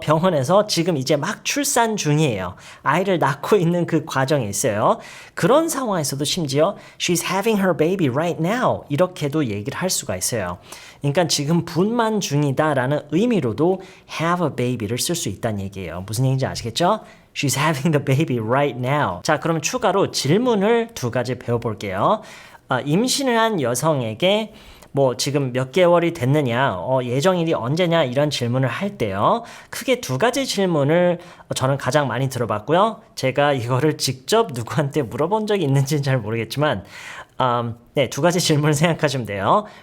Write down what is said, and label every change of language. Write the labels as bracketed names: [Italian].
[Korean] 병원에서 지금 이제 막 출산 중이에요. 아이를 낳고 있는 그 과정에 있어요. 그런 상황에서도 심지어 [English] she's having her baby right now [Korean] 이렇게도 얘기를 할 수가 있어요. 그러니까 지금 분만 중이다라는 의미로도 have a baby를 쓸 수 있다는 얘기예요. 무슨 얘기인지 아시겠죠? [English] She's having the baby right now. [Korean] 자, 그럼 추가로 질문을 2가지 배워볼게요. 임신을 한 여성에게 뭐 지금 몇 개월이 됐느냐, 예정일이 언제냐 이런 질문을 할 때요. 크게 2가지 질문을 저는 가장 많이 들어봤고요. 제가 이거를 직접 누구한테 물어본 적이 있는지는 잘 모르겠지만 네, 2가지 질문을 생각하시면 돼요.